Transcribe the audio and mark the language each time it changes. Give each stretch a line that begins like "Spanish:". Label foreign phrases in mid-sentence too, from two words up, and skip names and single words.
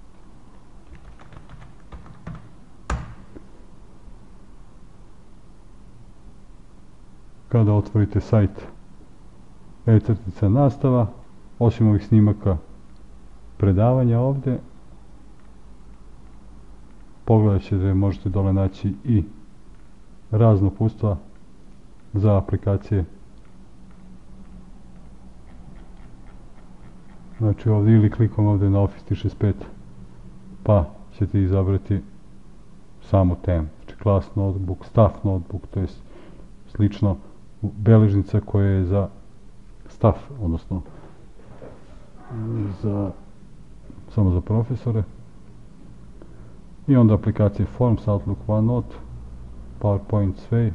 Bosnian: kada otvorite sajt e-nastava, osim ovih snimaka predavanja ovdje, pogledat ćete, možete dole naći i razna uputstva za aplikacije. Znači, ovdje ili klikom ovdje na Office 365 pa ćete izabrati samu temu. Znači,
English: class notebook, staff notebook,
Bosnian: to je slično beležnica koja je za staff, odnosno samo za profesore. I onda aplikacije Forms, Outlook, OneNote, PowerPoint, sve.